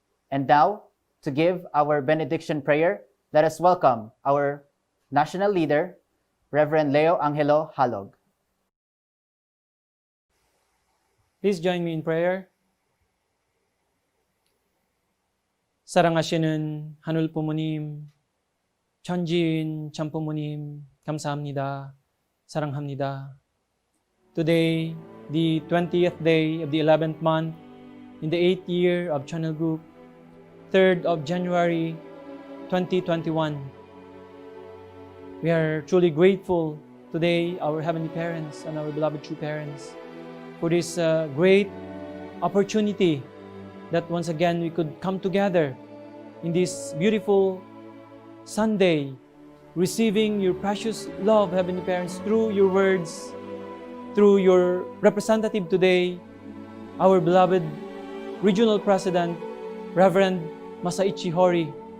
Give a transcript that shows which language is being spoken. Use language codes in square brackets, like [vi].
[en] And now, to give our benediction prayer, let us welcome our national leader, Reverend Leo Angelo Halog. Please join me in prayer. [ko] 사랑하시는 하늘 부모님, 천지인 참 부모님, 감사합니다. 사랑합니다. [en] Today, the 20th day of the 11th month, in the 8th year of Channel Group, 3rd of January 2021, we are truly grateful today, our Heavenly Parents and our beloved true parents, for this great opportunity that once again we could come together in this beautiful Sunday, receiving your precious love, Heavenly Parents, through your words, through your representative today, our beloved Regional President, Reverend Masaichi Hori.